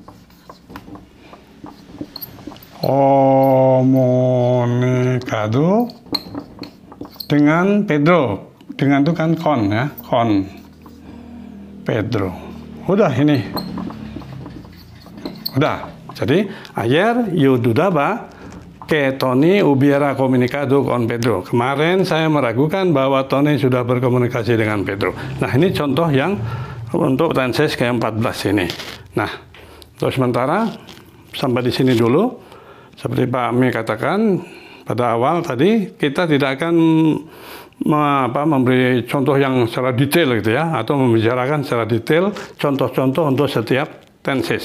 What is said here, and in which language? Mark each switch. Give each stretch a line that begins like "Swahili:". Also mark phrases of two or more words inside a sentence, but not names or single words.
Indonesian: Komunikado dengan Pedro. Dengan itu kan kon ya, kon Pedro. Udah ini. Udah.
Spanish: Jadi ayer yo dudaba que Tony hubiera comunicado con Pedro.
Indonesian: Kemarin saya meragukan bahwa Tony sudah berkomunikasi dengan Pedro. Nah, ini contoh yang untuk tenses ke-14 ini. Nah, untuk sementara sampai di sini dulu. Seperti Pak Mi katakan pada awal tadi, kita tidak akan memberi contoh yang secara detail gitu ya, atau membicarakan secara detail contoh-contoh untuk setiap tenses.